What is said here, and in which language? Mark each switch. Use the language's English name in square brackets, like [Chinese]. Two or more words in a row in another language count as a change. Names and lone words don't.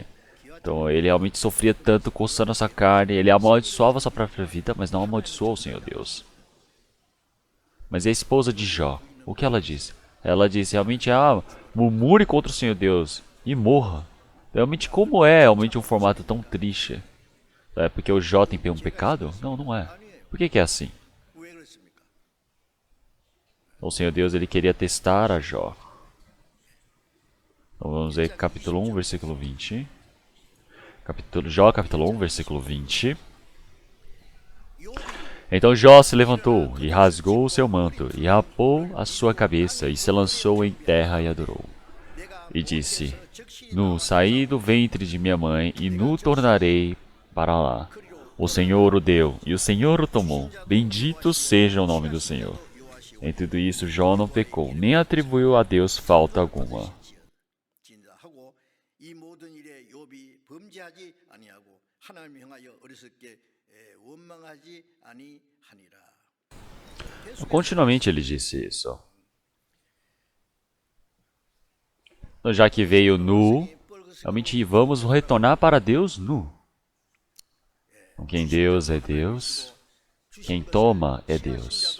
[Portuguese] Então ele realmente sofria tanto coçando a sua carne, ele amaldiçoava a sua própria vida, mas não amaldiçoou o Senhor Deus. Mas e a esposa de Jó? O que ela disse? Ela disse realmente: ah, murmure contra o Senhor Deus e morra. Realmente como é realmente um formato tão triste? É porque o Jó tem um pecado? Não, não é. Por que é assim? [Korean] 왜 그렇습니까? [Portuguese] O Senhor Deus ele queria testar a Jó. Então vamos ver capítulo 1, versículo 20. Jó, capítulo 1, versículo 20. Então Jó se levantou e rasgou o seu manto e rapou a sua cabeça e se lançou em terra e adorou. E disse: nu saí do ventre de minha mãe e nu tornarei para lá. O Senhor o deu e o Senhor o tomou. Bendito seja o nome do Senhor. Em tudo isso Jó não pecou, nem atribuiu a Deus falta alguma. [Korean] 진짜하고 이 모든 일에 욥이 범죄하지 아니하고 하나님을 향하여 어리석게 원망하지 아니하니라. [Portuguese] Continuamente ele disse isso. Então, já que veio nu, realmente vamos retornar para Deus nu. Então, quem Deus é Deus, quem toma é Deus.